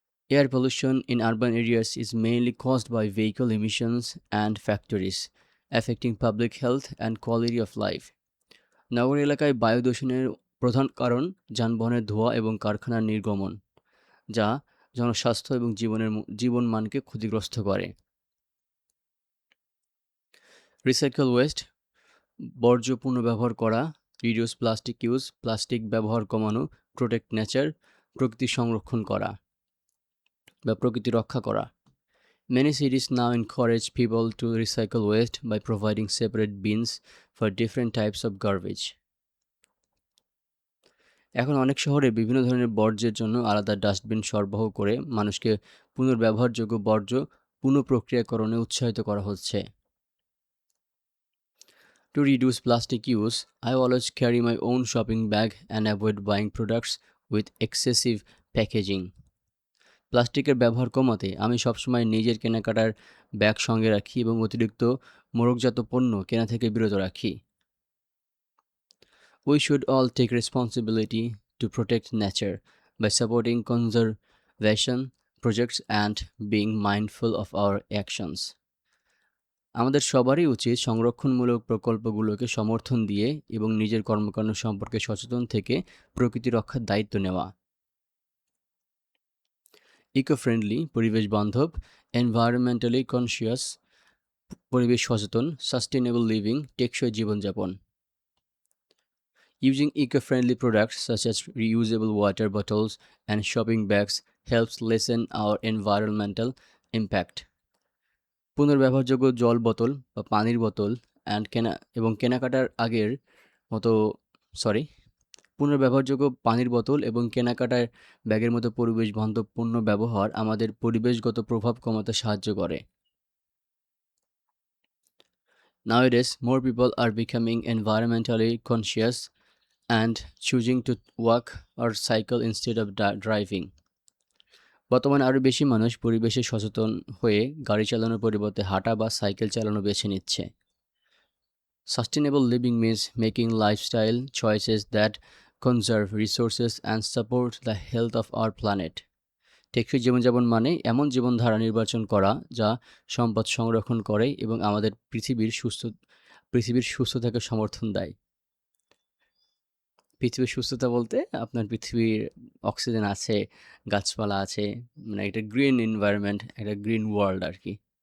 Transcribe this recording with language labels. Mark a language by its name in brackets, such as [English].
[English] Air pollution in urban areas is mainly caused by vehicle emissions and factories, affecting public health and quality of life. [Bangla] নগর এলাকায় বায়ু দূষণের প্রধান কারণ যানবাহনের ধোঁয়া এবং কারখানার নির্গমন, যা জনস্বাস্থ্য এবং জীবনমানকে ক্ষতিগ্রস্ত করে। [English] recycle waste, [Bangla] বর্জ্য পুনর্ব্যবহার করা, [English] reduce plastic use, [Bangla] প্লাস্টিক ব্যবহার কমানো, [English] protect nature, [Bangla] প্রকৃতি সংরক্ষণ করা বা প্রকৃতি রক্ষা করা। [English] Many cities now encourage people to recycle waste by providing separate bins for different types of garbage. [Bangla] এখন অনেক শহরে বিভিন্ন ধরনের বর্জ্যের জন্য আলাদা ডাস্টবিন সরবরাহ করে মানুষকে পুনর্ব্যবহারযোগ্য বর্জ্য পুনঃপ্রক্রিয়াকরণে উৎসাহিত করা হচ্ছে। [English] To reduce plastic use, I always carry my own shopping bag and avoid buying products with excessive packaging. [Bangla] প্লাস্টিকের ব্যবহার কমাতে আমি সবসময় নিজের কেনাকাটার ব্যাগ সঙ্গে রাখি এবং অতিরিক্ত মোড়কজাত পণ্য কেনা থেকে বিরত রাখি। [English] We should all take responsibility to protect nature by supporting conservation projects and being mindful of our actions. [Bangla] আমাদের সবারই উচিত সংরক্ষণমূলক প্রকল্পগুলোকে সমর্থন দিয়ে এবং নিজের কর্মকাণ্ড সম্পর্কে সচেতন থেকে প্রকৃতি রক্ষার দায়িত্ব নেওয়া। ইকো-ফ্রেন্ডলি, পরিবেশ বান্ধব, [English] environmentally conscious, [Bangla] পরিবেশ সচেতন, [English] sustainable living, [Bangla] টেকসই জীবনযাপন। [English] Using eco-friendly products such as reusable water bottles and shopping bags helps lessen our environmental impact. [Bangla] পুনর্ব্যবহারযোগ্য জল বোতল বা পানির বোতল কেনাকাটার আগের মতো পুনর্ব্যবহারযোগ্য পানির বোতল এবং কেনাকাটার ব্যাগের মতো পরিবেশ বান্ধব পণ্য ব্যবহার আমাদের পরিবেশগত প্রভাব কমাতে সাহায্য করে। [English] Nowadays, more people are becoming environmentally conscious and choosing to walk or cycle instead of driving. [Bangla] বর্তমানে আরও বেশি মানুষ পরিবেশে সচেতন হয়ে গাড়ি চালানোর পরিবর্তে হাঁটা বা সাইকেল চালানো বেছে নিচ্ছে। [English] Sustainable living means making lifestyle choices that conserve resources and support the health of our planet. [Bangla] টেকসই জীবনযাপন মানে এমন জীবনধারা নির্বাচন করা যা সম্পদ সংরক্ষণ করে এবং আমাদের পৃথিবীর সুস্থতাকে সমর্থন দেয়। পৃথিবীর সুস্থতা বলতে আপনার পৃথিবীর অক্সিজেন আছে, গাছপালা আছে, মানে একটা [English] green environment, [Bangla] একটা [English] green world [Bangla] আর কি।